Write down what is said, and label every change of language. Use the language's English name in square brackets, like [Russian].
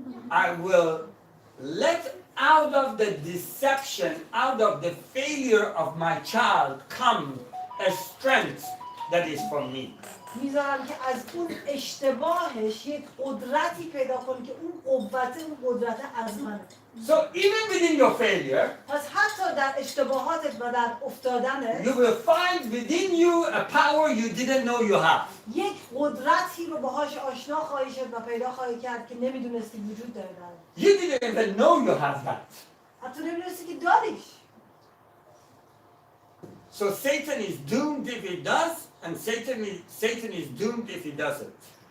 [English] I will let out of the deception, out of the failure of my child come a strength that is from me. [Persian] میذارم که از اون اشتباهش یک قدرتی پیدا کنی که اون قوت اون قدرت از منه. [English] So even within your failure, [Persian] پس حتی در اشتباهاتت و در افتادنت [English] you will find within you a power you didn't know you have. [Persian] یک قدرتی رو باهاش آشنا خواهی شد و پیدا خواهی کرد که nemidunesتی وجود داره در [English] You didn't even know you have that. [Persian] حتی نمیدونستی که داریش. [English] So Satan is doomed if he does, and Satan is doomed if he doesn't.